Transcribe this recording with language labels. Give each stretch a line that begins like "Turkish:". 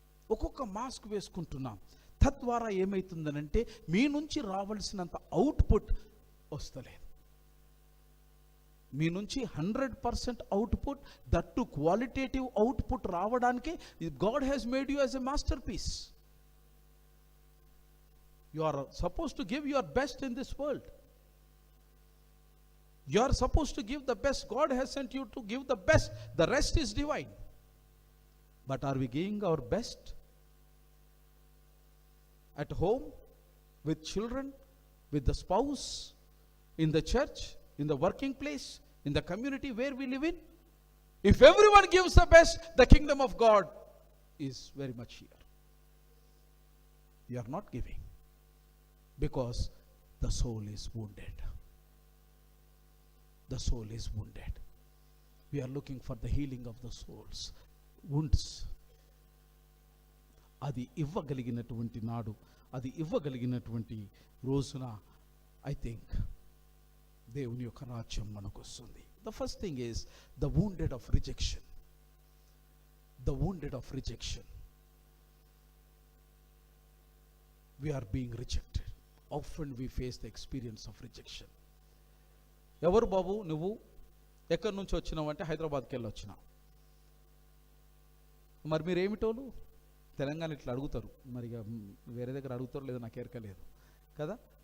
Telugu: ఒక్కొక్క మాస్క్ వేసుకుంటున్నాం. తద్వారా ఏమవుతుందనంటే మీ నుంచి రావాల్సినంత అవుట్పుట్ వస్తలేదు. మీ నుంచి 100% అవుట్పుట్, దట్టు క్వాలిటేటివ్ అవుట్పుట్ రావడానికి
English: God has made you as a masterpiece. You are supposed to give your best in this world. You are supposed to give the best. God has sent you to give the best. The rest is divine. But are we giving our best? At home, with children, with the spouse, in the church, in the working place, in the community where we live in? If everyone gives the best, the kingdom of God is very much here. You are not giving. Because the soul is wounded. The soul is wounded. We are looking for the healing of the soul's wounds.
Telugu: అది ఇవ్వగలిగినటువంటి నాడు, అది ఇవ్వగలిగినటువంటి రోజున
English: I think
Telugu: దేవుని యొక్క రాజ్యం మనకు వస్తుంది.
English: The first thing is the wounded of rejection. The wounded of rejection. We are being rejected. Often we face the experience of rejection.
Telugu: ఎవరు బాబు నువ్వు? ఎక్కడి నుంచి వచ్చినావు అంటే హైదరాబాద్కి వెళ్ళి వచ్చినా. మరి మీరు ఏమిటోలు? తెలంగాణ ఇట్లా అడుగుతారు, మరి ఇక వేరే దగ్గర అడుగుతారు లేదో నాకు ఎరకలేదు కదా.